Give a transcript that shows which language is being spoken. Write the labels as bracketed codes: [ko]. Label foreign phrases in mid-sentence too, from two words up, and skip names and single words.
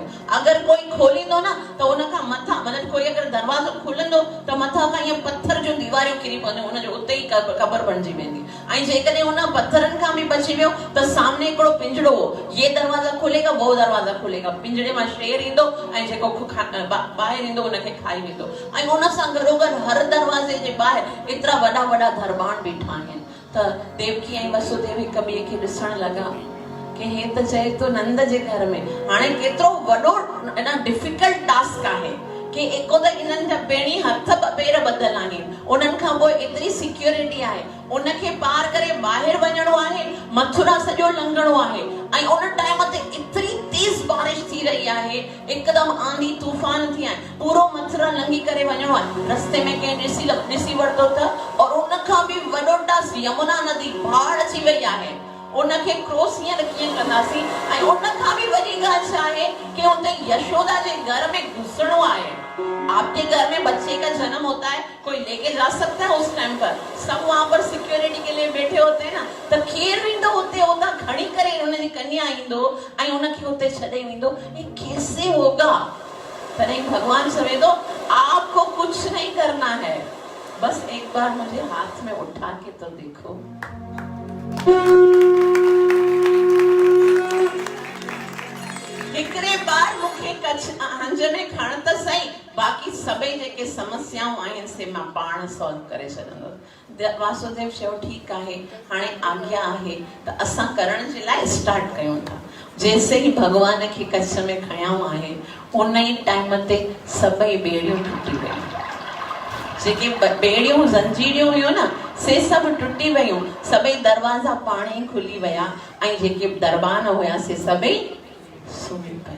[sd] अगरि कोई खोलींदो न त उन खां मथां, मतिलबु कोई अगरि दरवाज़ो खुलंदो त मथां खां ईअं पत्थर जूं दीवारियूं किरी पवंदियूं, उनजो उते ई क़बर बणिजी वेंदी। ऐं जेकॾहिं उन पत्थरनि खां बि बची वियो त सामने हिकिड़ो पिंजड़ो हो, [hi] ये दरवाजा खुलेगा वो दरवाजा खुलेगा, [sd] पिंजड़े मां शेर ईंदो ऐं जेको ॿाहिरि ईंदो उनखे खाई वेंदो। ऐं उन सां गॾोगॾु हर दरवाजे जे ॿाहिरि एतिरा वॾा वॾा दरबार बीठा आहिनि। त देवकी ऐं वसुदेव हिक ॿिए खे ॾिसण लॻा कि हे त चए थो नंद जे घर में, हाणे केतिरो वॾो [en] difficult task [sd] आहे कि एको त इन्हनि जा पहिरीं हथ पेर ॿधल आहिनि, उन्हनि खां पोइ एतिरी सिक्योरिटी आहे, उनखे पार करे ॿाहिरि वञणो आहे, मथुरा सॼो लंघणो आहे, ऐं उन टाइम ते एतिरी तेज बारिश थी रही आहे, हिकदमि आंधी तूफान थी आहे, पूरो मथुरा लंघी करे वञणो आहे। रस्ते में कंहिं ॾिसी वरितो त, और उन खां बि वॾो टास्क यमुना नदी बाढ़ अची वई आहे, उनखे क्रॉस कीअं कंदासीं। ऐं उन खां बि वॾी ॻाल्हि छा आहे कि उते यशोदा जे घर में घुसणो आहे। [hi] आपके घर में बच्चे का जन्म होता है, कोई लेके जा सकता है उस टाइम पर, सब वहां पर सिक्योरिटी के लिए बैठे होते हैं ना, तो [sd] केर विंदो उते होता खड़ी करे उनजी कन्या ईंदो ऐं उनखे उते छॾे वेंदो, [hi] ये कैसे होगा? [sd] तॾहिं भगवान चवे थो [hi] आपको कुछ नहीं करना है, बस एक बार मुझे हाथ में उठा के तो देखो। [sd] हिकिड़े बार मूंखे कच्छ हंज में खण त सही, बाक़ी सभई जेके समस्याऊं आहिनि से मां पाण सॉल्व करे छॾंदुसि। वासुदेव चयो ठीकु आहे, हाणे आज्ञा आहे त असां करण जे लाइ स्टार्ट कयूं था। [hi] जैसे ही [sd] भगवान खे कच्छ में खयाऊं आहे, उन ई टाइम ते सभई ॿेड़ियूं टुटी वयूं, जेके ॿेड़ियूं जंजीरियूं हुयूं न से सभु टुटी वयूं, सभई दरवाजा पाण ई खुली विया, ऐं जेके दरबान हुया से सभई सुम्ही पिया।